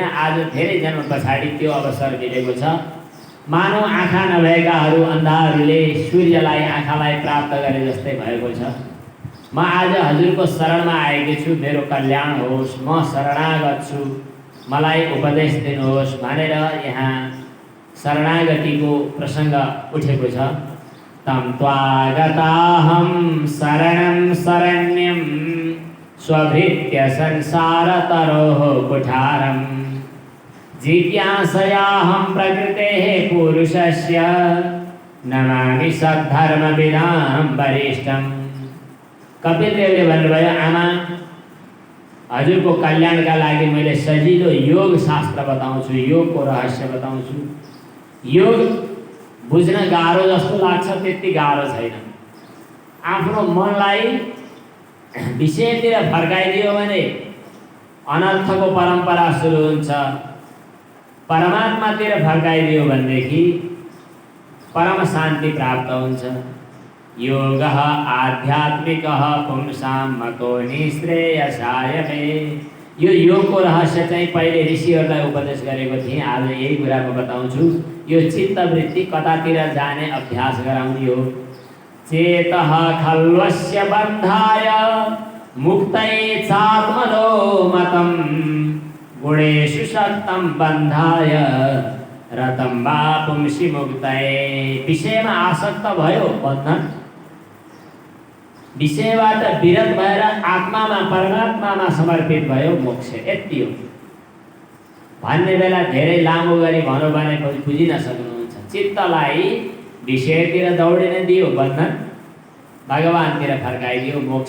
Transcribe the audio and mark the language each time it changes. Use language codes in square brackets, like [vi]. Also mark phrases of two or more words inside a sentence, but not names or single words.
[ne] आज धेरै जन्म पछाडि त्यो अवसर मिलेको छ। मानव आँखा नभएकाहरू, अन्धाहरूले सूर्यलाई, आँखालाई प्राप्त गरे जस्तै भएको छ। म आज हजुरको शरणमा आएको छु, मेरो कल्याण होस्, म शरणागत छु, मलाई उपदेश दिनुहोस् भनेर यहाँ शरणागतिको प्रसङ्ग उठेको छ। [sa] तम त्वागताहं शरणं शरण्यं स्वभृत्य संसारतरोः कुठारं जिज्ञासयाहं प्रकृतेः पुरुषस्य नमामि सद्धर्मविदां वरिष्ठम्। [ne] कपिलदेवले भन्नुभयो, आमा, हजुरको कल्याणका लागि मैले सजिलो योग शास्त्र बताउँछु, योगको रहस्य बताउँछु। योग बुझ्न गाह्रो जस्तो लाग्छ, त्यति गाह्रो छैन। आफ्नो मनलाई विषयतिर फर्काइदियो भने अनर्थको परम्परा सुरु हुन्छ। परमात्मातिर फर्काइदियो भनेदेखि परम शान्ति प्राप्त हुन्छ। [sa] योगः आध्यात्मिकः पुंसां मतो निश्रेयसाय मे। [ne] यो योगको रहस्य चाहिँ पहिले ऋषिहरूलाई उपदेश गरेको थिएँ, आज यही कुरा म बताउँछु। यो चित्तवृत्ति कतातिर जाने अभ्यास गराउने हो। [sa] चेतः खल्वस्य बन्धाय मुक्तये चात्मनो मतम् गुणेषु शक्तं बन्धाय रतं वा पुंसि मुक्तये। [ne] विषयमा आसक्त भयो बन्धन, विषयबाट विरत भएर आत्मामा परमात्मामा समर्पित भयो मोक्ष। यति हो। भन्ने बेला धेरै लामो गरी भनौँ भने बुझिन सक्नुहुन्छ। चित्तलाई विषयतिर दौडिन दियो बन्धन, भगवानतिर फर्काइदियो मोक्ष।